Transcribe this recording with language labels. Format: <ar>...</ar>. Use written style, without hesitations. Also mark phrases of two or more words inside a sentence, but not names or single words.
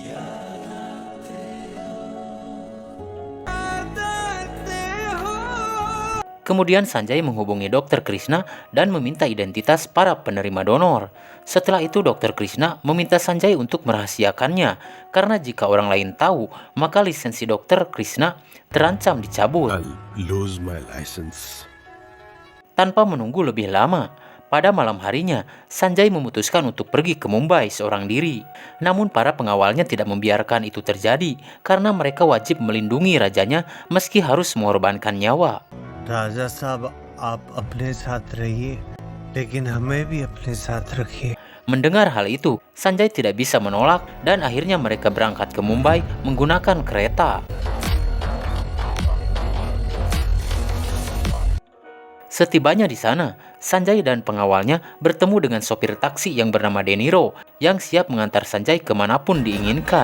<id>Kemudian Sanjay menghubungi Dr. Krishna dan meminta identitas para penerima donor. Setelah itu Dr. Krishna meminta Sanjay untuk merahasiakannya, karena jika orang lain tahu, maka lisensi Dr. Krishna terancam dicabut.</id> <en>I'll lose my license.</en> <id>Tanpa menunggu lebih lama, pada malam harinya, Sanjay memutuskan untuk pergi ke Mumbai seorang diri. Namun para pengawalnya tidak membiarkan itu terjadi, karena mereka wajib melindungi rajanya meski harus mengorbankan nyawa.</id> <hi>राजा साहब आप अपने साथ रहिए लेकिन हमें भी अपने साथ रखिए.</hi> <id>Mendengar hal itu, Sanjay tidak bisa menolak dan akhirnya mereka berangkat ke Mumbai menggunakan kereta. Setibanya di sana, Sanjay dan pengawalnya bertemu dengan sopir taksi yang bernama Deniro yang siap mengantar Sanjay kemanapun diinginkan.</id>